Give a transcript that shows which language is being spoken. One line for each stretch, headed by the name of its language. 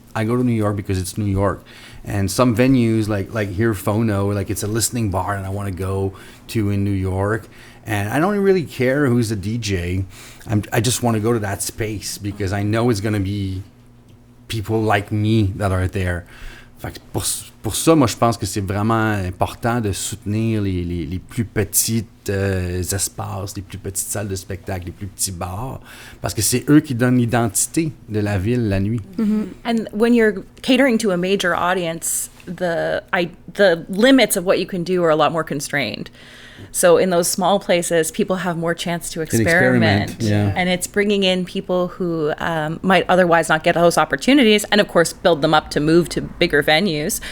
English: I go to New York because it's New York, and some venues like here FONO, like it's a listening bar, and I want to go to in New York. And I don't really care who's the DJ. I just want to go to that space because I know it's going to be people like me that are there. In fact,
French: pour pour ça, moi, je pense que c'est vraiment important de soutenir les plus petites espaces, les plus petites salles de spectacle, les plus petits bars, parce que c'est eux qui donnent l'identité de la ville la nuit.
English: And when you're catering to a major audience, the limits of what you can do are a lot more constrained. So in those small places, people have more chance to experiment. Yeah. And it's bringing in people who might otherwise not get those opportunities, and of course build them up to move to bigger venues.